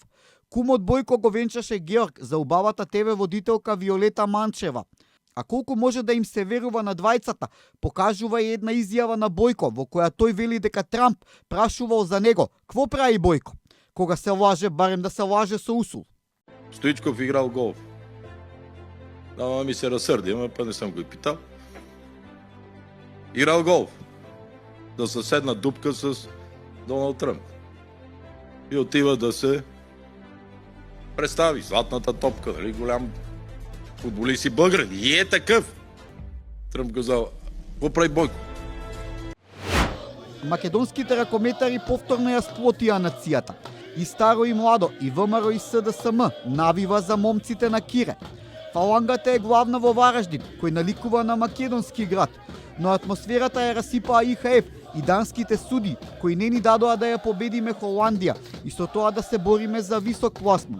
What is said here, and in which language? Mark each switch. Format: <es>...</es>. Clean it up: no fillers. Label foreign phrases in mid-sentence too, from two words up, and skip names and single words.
<mk>Кумот Бојко го венчаше Георг за убавата ТВ водителка Виолета Манчева. А колку може да им се верува на двајцата, покажува и една изјава на Бојко, во која тој вели дека Трамп прашувал за него.</mk> <bg>Кво прави Бојко?</bg> <mk>Кога се лаже, барем да се лаже со усул.</mk> <bg>Стоичков играл голф. Ама ми се разсърди, ама па не съм го питал. Играл голф. Да съседна дупка с Доналд Тръмп. И отива да се представи златната топка, нали, голям футболист и българин. И е такъв. Тръмп казал, какво прави Бойко?</bg> <mk>Македонските ракометари повторно ја сплотија нацијата. И старо и младо, и ВМРО и СДСМ навива за момците на Кире. Фалангата е главна во Вараждин, кој наликува на македонски град, но атмосферата ја расипаа ИХФ и данските суди, кои не ни дадоа да ја победиме Холандија и со тоа да се бориме за висок пласман.</mk>